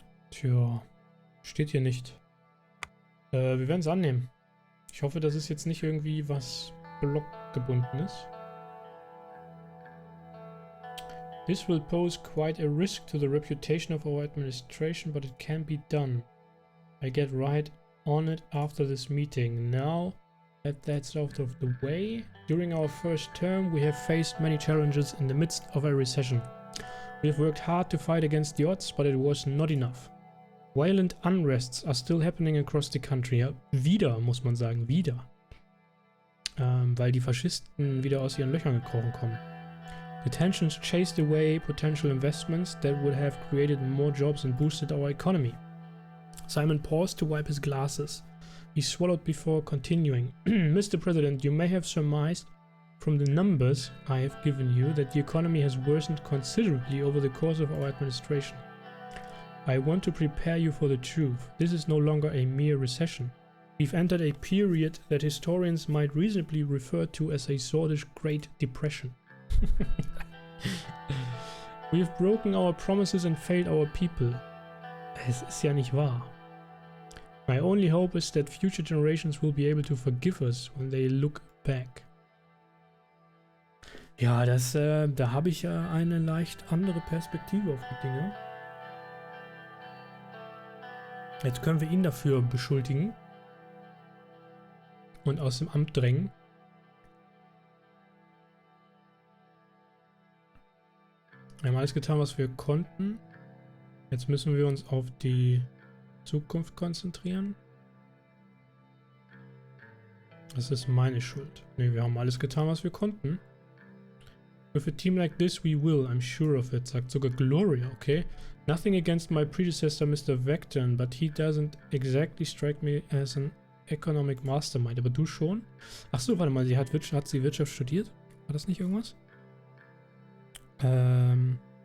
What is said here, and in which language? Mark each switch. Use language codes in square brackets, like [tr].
[de] Tja, steht hier nicht. Wir werden es annehmen. Ich hoffe, das ist jetzt nicht irgendwie was blockgebunden ist. [en] This will pose quite a risk to the reputation of our administration, but it can be done. I get right on it after this meeting. Now, That's out of the way. During our first term, we have faced many challenges in the midst of a recession. We have worked hard to fight against the odds, but it was not enough. Violent unrests are still happening across the country. [de] Ja, wieder, muss man sagen, wieder. Weil die Faschisten wieder aus ihren Löchern gekrochen kommen. [en] The tensions chased away potential investments that would have created more jobs and boosted our economy. Simon paused to wipe his glasses. He swallowed before continuing. Mr. President, you may have surmised from the numbers I have given you that the economy has worsened considerably over the course of our administration. I want to prepare you for the truth. This is no longer a mere recession. We've entered a period that historians might reasonably refer to as a sordid Great Depression. We have broken our promises and failed our people. [de] Es ist ja nicht wahr. [en] My only hope is that future generations will be able to forgive us when they look back. [de] Ja, da habe ich ja eine leicht andere Perspektive auf die Dinge. Jetzt können wir ihn dafür beschuldigen und aus dem Amt drängen. Wir haben alles getan, was wir konnten. Jetzt müssen wir uns auf die Zukunft konzentrieren. Das ist meine Schuld. Ne, wir haben alles getan, was wir konnten. [en] With a team like this we will, I'm sure of it, [de] sagt sogar Gloria, okay? [en] Nothing against my predecessor Mr. Vecton, but he doesn't exactly strike me as an economic mastermind. [de] Aber du schon? Achso, warte mal, hat sie Wirtschaft studiert? War das nicht irgendwas? Bam.